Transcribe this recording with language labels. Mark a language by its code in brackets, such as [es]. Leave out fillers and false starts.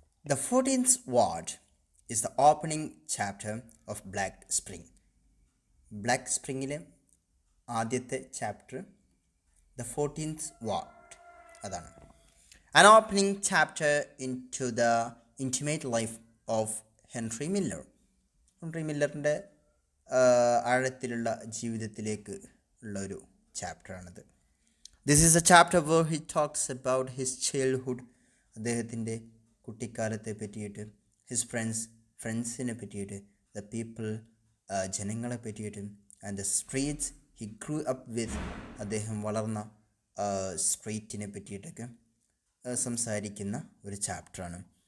[en] The 14th ward is the opening chapter of black spring. [ml] Black സ്പ്രിങ്ങിലെ ആദ്യത്തെ chapter the 14th ward, അതാണ്. [en] An opening chapter into the intimate life of Henry Miller. [ml] Henry മില്ലറിൻ്റെ ആഴത്തിലുള്ള ജീവിതത്തിലേക്ക് ഉള്ള ഒരു ചാപ്റ്ററാണിത്. [en] this is a chapter where he talks about his childhood, [ml] അദ്ദേഹത്തിൻ്റെ കുട്ടിക്കാലത്തെ പറ്റിയിട്ട്, [en] his ഫ്രണ്ട്സിനെ പറ്റിയിട്ട്, the people, [ml] ജനങ്ങളെ പറ്റിയിട്ടും, [en] and the streets he grew up with, [ml] അദ്ദേഹം വളർന്ന സ്ട്രീറ്റിനെ പറ്റിയിട്ടൊക്കെ സംസാരിക്കുന്ന ഒരു ചാപ്റ്ററാണ്.